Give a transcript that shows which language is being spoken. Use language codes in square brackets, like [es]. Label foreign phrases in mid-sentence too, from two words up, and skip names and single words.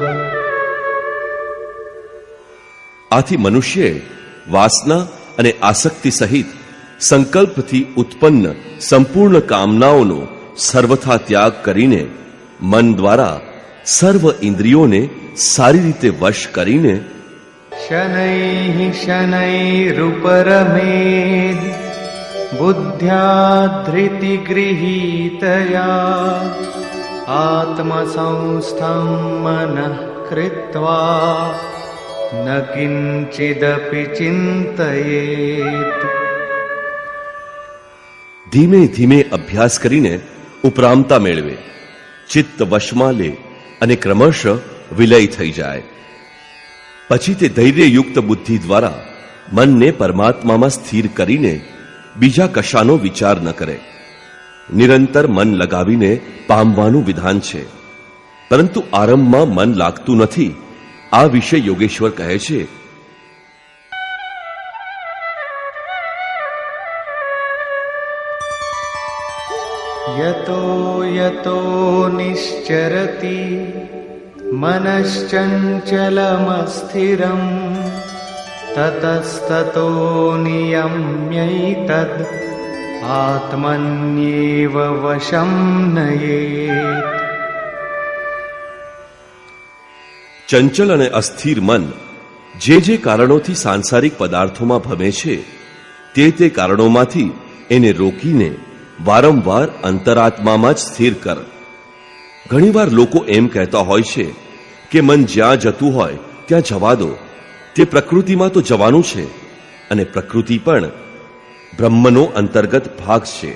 [gu] આથી મનુષ્યે વાસના અને આસક્તિ સહિત સંકલ્પથી ઉત્પન્ન સંપૂર્ણ કામનાઓનો સર્વથા ત્યાગ કરીને મન દ્વારા સર્વ ઇન્દ્રિયોને સારી રીતે વશ કરીને [sa] शनैः शनैरुपरमेद् बुद्ध्या धृतिगृहीतया आत्मसंस्थं मनः कृत्वा न किंचिदपि चिंतयेत्. [gu] ધીમે ધીમે અભ્યાસ કરીને ઉપરામતા મેળવે, ચિત્ત વશમાં લે અને ક્રમશઃ વિલય થઈ જાય. પછી તે ધૈર્યયુક્ત બુદ્ધિ દ્વારા મનને પરમાત્મામાં સ્થિર કરીને બીજા કશાનો વિચાર ન કરે. નિરંતર મન લગાવીને પામવાનું વિધાન છે, પરંતુ આરંભમાં મન લાગતું નથી. આ વિશે યોગેશ્વર કહે છે, [sa] यतो यतो निश्चरति मनश्चञ्चलमस्थिरम् ततस्ततो नियम्यैतद् आत्मन्येव वशं नयेत्. [gu] ચંચલ અને અસ્થિર મન જે જે કારણોથી સાંસારિક પદાર્થોમાં ભમે છે તે કારણોમાંથી એને રોકીને વારંવાર અંતરાત્મામાં જ સ્થિર કર. ઘણીવાર લોકો એમ કહેતા હોય છે કે મન જ્યાં જતું હોય ત્યાં જવા દો, તે પ્રકૃતિમાં તો જવાનું છે, અને પ્રકૃતિ પણ બ્રહ્મનો અંતર્ગત ભાગ છે.